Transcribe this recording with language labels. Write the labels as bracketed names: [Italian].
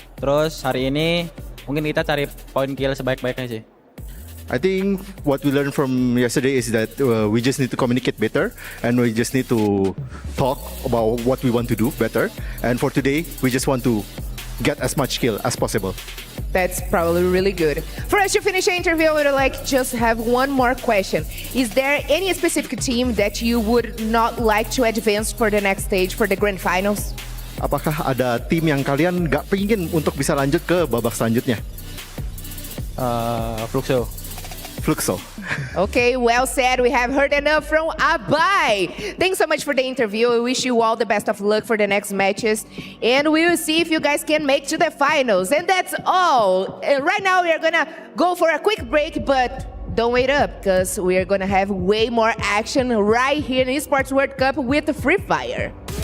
[Indonesian] Terus hari ini mungkin kita cari poin kill sebaik-baiknya sih. [English] I think what we learned from yesterday is that we just need to communicate better and we just need to talk about what we want to do better. And for today, we just want to get as much kill as possible. That's probably really good. For us to finish the interview, I would like just have one more question. Is there any specific team that you would not like to advance for the next stage for the grand finals? [Indonesian] Apakah ada tim yang kalian gak pengen untuk bisa lanjut ke babak selanjutnya? [English] Fluxo. Okay, well said. We have heard enough from Abai. Thanks so much for the interview. We wish you all the best of luck for the next matches. And we will see if you guys can make to the finals. And that's all. Right now, we are going to go for a quick break, but don't wait up because we are going to have way more action right here in the Esports World Cup with the Free Fire.